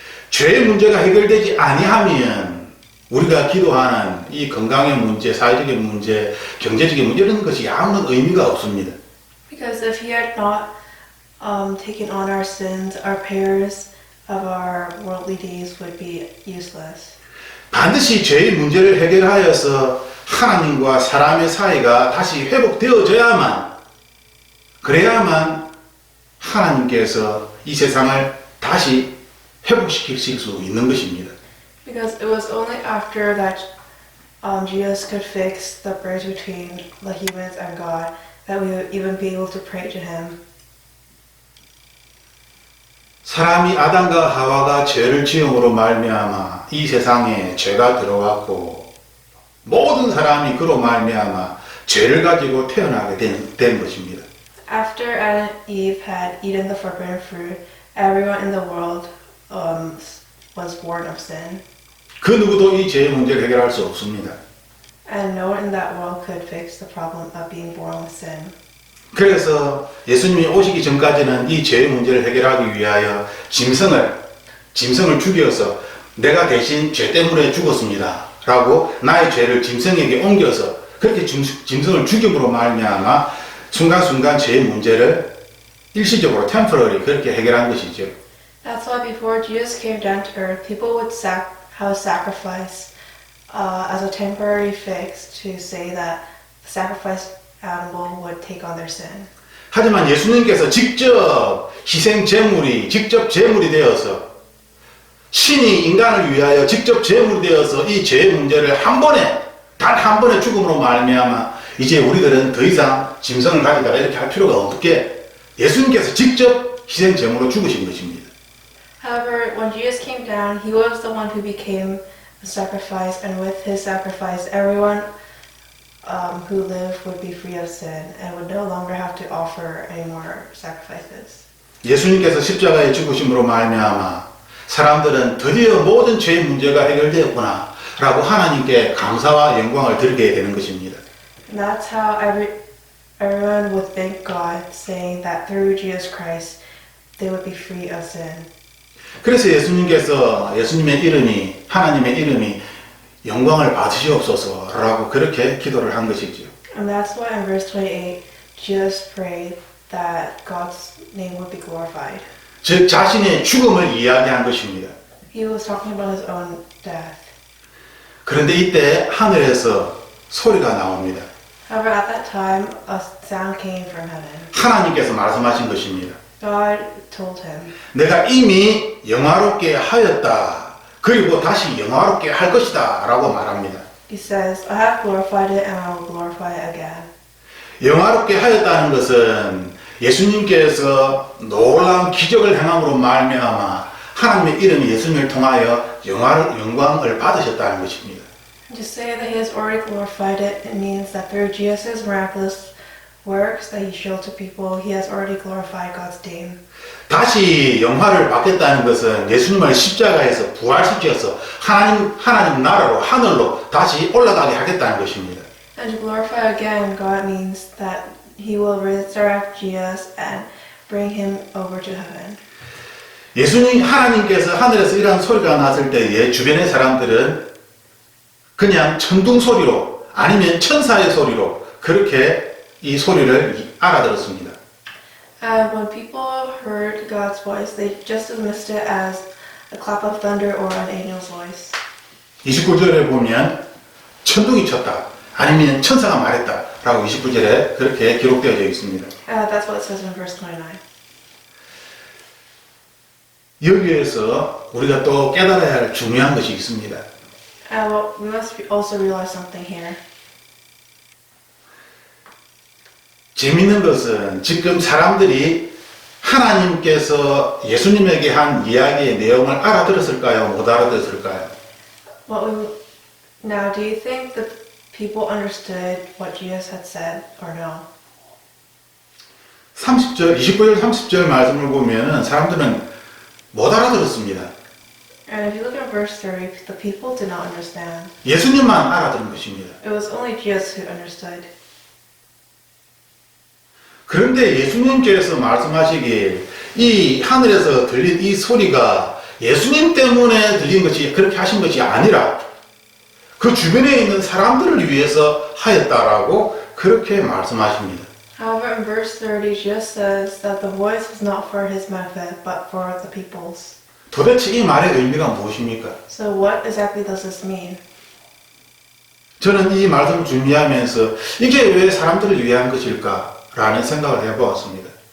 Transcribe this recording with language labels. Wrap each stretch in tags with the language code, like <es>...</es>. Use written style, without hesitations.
<ko>죄의 문제가 해결되지 아니하면 우리가 기도하는 이 건강의 문제, 사회적인 문제, 경제적인 문제 이런 것이 아무런 의미가 없습니다.</ko> <en>Because if he had not taken on our sins, our prayers of our worldly deeds would be useless.</en> <ko>반드시 죄의 문제를 해결하여서 하나님과 사람의 사이가 다시 회복되어져야만 그래야만 하나님께서 이 세상을 다시 회복시키실 수 있는 것입니다.</ko> <en>Because it was only after that Jesus could fix the bridge between the humans and God that we would even be able to pray to him.</en> <ko>사람이 아담과 하와가 죄를 지음으로 말미암아 이 세상에 죄가 들어왔고 모든 사람이 그로 말미암아 죄를 가지고 태어나게 된 것입니다.</ko> <en>After Adam and Eve had eaten the forbidden fruit, everyone in the world was born of sin.</en> <ko>그 누구도 이 죄의 문제를 해결할 수 없습니다.</ko> <en>And no one in that world could fix the problem of being born with sin.</en> <ko>그래서 예수님이 오시기 전까지는 이 죄의 문제를 해결하기 위하여 짐승을 죽여서 내가 대신 죄 때문에 죽었습니다 라고 나의 죄를 짐승에게 옮겨서 그렇게 짐승을 죽임으로 말미암아 순간순간 죄의 문제를 일시적으로 temporary 그렇게 해결한 것이죠.</ko> <en>That's why before Jesus came down to earth, people would have sacrifice as a temporary fix to say that the sacrifice animal would take on their sin.</en> <ko>하지만 예수님께서 직접 직접 제물이 되어서 신이 인간을 위하여 직접 제물이 되어서 이 죄의 문제를 단 한 번의 죽음으로 말미암아 이제 우리들은 더 이상 짐승을 가지다가 이렇게 할 필요가 없게 예수님께서 직접 희생 제물로 죽으신 것입니다.</ko> <en>However, when Jesus came down, he was the one who became the sacrifice, and with his sacrifice, everyone who lived would be free of sin and would no longer have to offer any more sacrifices.</en> <ko>예수님께서 십자가에 죽으심으로 말미암아 사람들은 드디어 모든 죄의 문제가 해결되었구나 라고 하나님께 감사와 영광을 드리게 되는 것입니다.</ko> <en>And that's how everyone would thank God, saying that through Jesus Christ, they would be free of sin.</en> <ko>그래서 예수님의 이름이 하나님의 이름이 영광을 받으시옵소서라고 그렇게 기도를 한 것이지요.</ko> <en>And that's why in verse 28, Jesus prayed that God's name would be glorified.</en> <ko>즉 자신의 죽음을 이야기한 것입니다.</ko> <en>He was talking about his own death.</en> <ko>그런데 이때 하늘에서 소리가 나옵니다.</ko> <en>However, at that time, a sound came from heaven.</en> <ko>하나님께서 말씀하신 것입니다.</ko> <en>God told him,</en> <ko>내가 이미 영화롭게 하였다. 그리고 다시 영화롭게 할 것이다. 라고 말합니다.</ko> <en>He says, I have glorified it and I will glorify it again.</en> <ko>영화롭게 하였다는 것은 예수님께서 놀라운 기적을 행함으로 말미암아 하나님의 이름이 예수님을 통하여 영광을 받으셨다는 것입니다.</ko> <en>To say that he has already glorified it, it means that through Jesus' miraculous works that he showed to people, he has already glorified God's name.</en> <ko>다시 영화를 받겠다는 것은 예수님을 십자가에서 부활시켜서 하나님 나라로 하늘로 다시 올라가게 하겠다는 것입니다.</ko> <en>And to glorify again, God means that he will resurrect Jesus and bring him over to heaven.</en> <ko>하나님께서 하늘에서 이러한 소리가 났을 때에 주변의 사람들은 그냥 천둥 소리로 아니면 천사의 소리로 그렇게 이 소리를 알아들었습니다.</ko> <en>And when people heard God's voice, they just dismissed it as a clap of thunder or an angel's voice.</en> <ko>29절에 보면 천둥이 쳤다 아니면 천사가 말했다 라고 29절에 그렇게 기록되어져 있습니다.</ko> <en>That's what it says in verse 29.</en> <ko>여기에서 우리가 또 깨달아야 할 중요한 것이 있습니다.</ko> <en>Well, we must also realize something here.</en> <ko>재밌는 것은 지금 사람들이 하나님께서 예수님에게 한 이야기의 내용을 알아들었을까요? 못 알아들었을까요?</ko> <en>Now, do you think that people understood what Jesus had said or no?</en> <ko>29절, 30절 말씀을 보면 사람들은 못 알아들었습니다.</ko> <en>And if you look at verse 30, the people did not understand.</en> <ko>예수님만 알아들은 것입니다.</ko> <en>It was only Jesus who understood.</en> <ko>그런데 예수님께서 말씀하시길 이 하늘에서 들린 이 소리가 예수님 때문에 들린 것이 그렇게 하신 것이 아니라 그 주변에 있는 사람들을 위해서 하였다라고 그렇게 말씀하십니다.</ko> <en>However, in verse 30, Jesus says that the voice was not for his benefit, but for the people's.</en> <ko>도대체 이 말의 의미가 무엇입니까?</ko> <en>So what exactly does this mean?</en> <ko>저는 이 말씀을 준비하면서 이게 왜 사람들을 위한 것일까? 라는 생각을 해보았습니다.</ko>